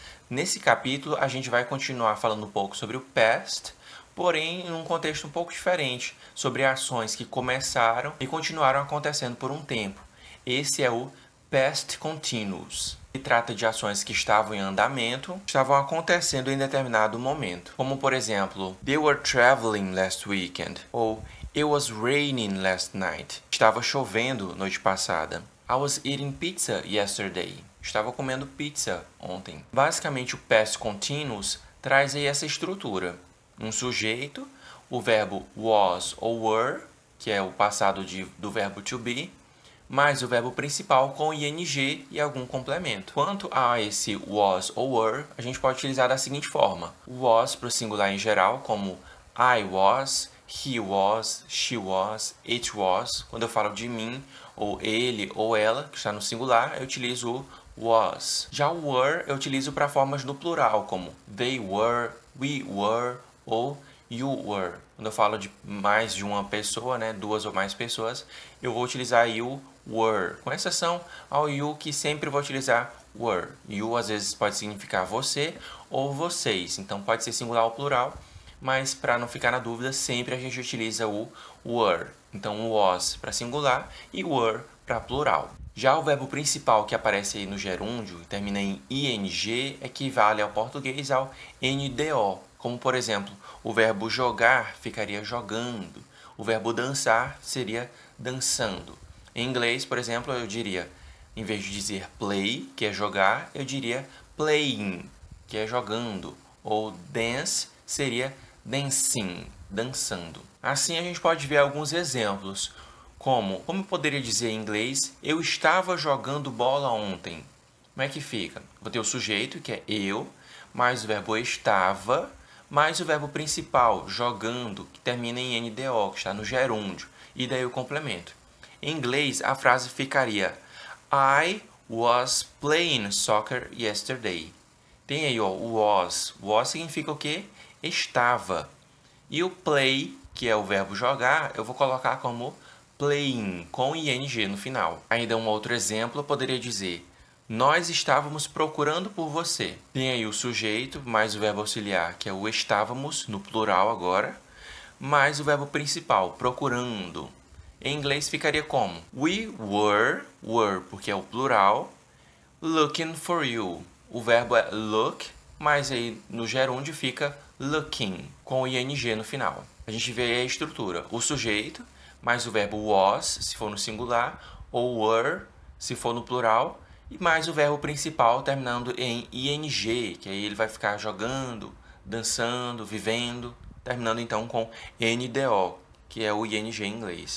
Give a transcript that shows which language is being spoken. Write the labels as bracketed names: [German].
[Portuguese] Nesse capítulo, a gente vai continuar falando um pouco sobre o past, porém em um contexto um pouco diferente, sobre ações que começaram e continuaram acontecendo por um tempo. Esse é o Past Continuous, que trata de ações que estavam em andamento, estavam acontecendo em determinado momento. Como, por exemplo, [English] They were traveling last weekend, ou It was raining last night. [Portuguese] Estava chovendo noite passada. [English] I was eating pizza yesterday. [Portuguese] Estava comendo pizza ontem. Basicamente, o Past Continuous traz aí essa estrutura. Um sujeito, o verbo was ou were, que é o passado do verbo to be, mais o verbo principal com ing e algum complemento. Quanto a esse was ou were, a gente pode utilizar da seguinte forma. Was para o singular em geral, como I was, he was, she was, it was. Quando eu falo de mim, ou ele ou ela, que está no singular, eu utilizo o was. Já o were eu utilizo para formas no plural, como they were, we were ou you were. Quando eu falo de mais de uma pessoa, né, duas ou mais pessoas, eu vou utilizar you were, com exceção ao you, que sempre vou utilizar were. You às vezes pode significar você ou vocês, então pode ser singular ou plural, mas para não ficar na dúvida, sempre a gente utiliza o were. Então was para singular e were para plural. Já o verbo principal que aparece aí no gerúndio, termina em ing, equivale ao português ao NDO, como por exemplo, o verbo jogar ficaria jogando, o verbo dançar seria dançando. Em inglês, por exemplo, eu diria, em vez de dizer play, que é jogar, eu diria playing, que é jogando, ou dance seria dancing, dançando. Assim a gente pode ver alguns exemplos, como eu poderia dizer em inglês, eu estava jogando bola ontem. Como é que fica? Vou ter o sujeito, que é eu, mais o verbo estava, mais o verbo principal, jogando, que termina em NDO, que está no gerúndio, e daí o complemento. Em inglês, a frase ficaria [English] I was playing soccer yesterday. [Portuguese] Tem aí o was. Was significa o quê? Estava. E o play, que é o verbo jogar, eu vou colocar como playing, com ing no final. Ainda um outro exemplo, eu poderia dizer nós estávamos procurando por você. Tem aí o sujeito, mais o verbo auxiliar, que é o estávamos, no plural agora, mais o verbo principal, procurando. Em inglês ficaria como? [English] We were [Portuguese] porque é o plural, [English] looking for you. [Portuguese] O verbo é look, mas aí no gerúndio fica looking, com o ing no final. A gente vê aí a estrutura. O sujeito, mais o verbo was, se for no singular, ou were, se for no plural, e mais o verbo principal terminando em ing, que aí ele vai ficar jogando, dançando, vivendo, terminando então com NDO, que é o ing em inglês.